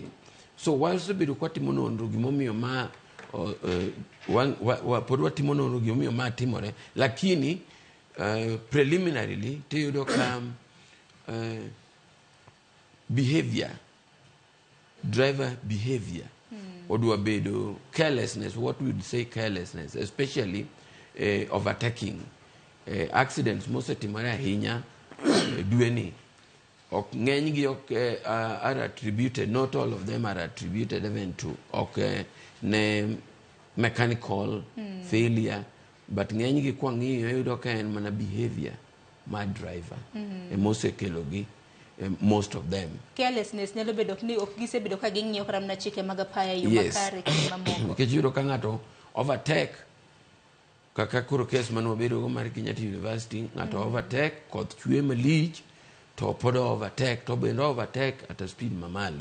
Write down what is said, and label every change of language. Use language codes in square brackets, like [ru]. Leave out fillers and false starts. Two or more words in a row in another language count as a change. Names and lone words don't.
[luo] So wasebedo kwa timo nonro gimomiyo ma pod watimo nonro gimomiyo ma timore, lakini preliminarily tiyudo ka behavior, [en] driver behavior [luo] odwa bedo carelessness, [en] what we would say carelessness, especially overtaking. [luo] Accidents mosetimore ahinya dweni, ng'enygi [en] are attributed, not all of them are attributed even to [luo] ne [en] mechanical failure, but [luo] ng'enygi kwa ng'iyo yudo ka en mana behavior mar driver mosekelogi, [en] most of them. [luo] Carelessness nyalo bedo ni ok gisebedo ka ging'iyo kata mana chike mag apaya yo makare kendo mamoko. Nikech yudo ka ng'ato overtake, kaka koro kes mane wabedo go mar Kenyatta University, ng'ato overtake, koth chwe malich, to pod overtake, to bende overtake [en] at a speed [luo] mamalo.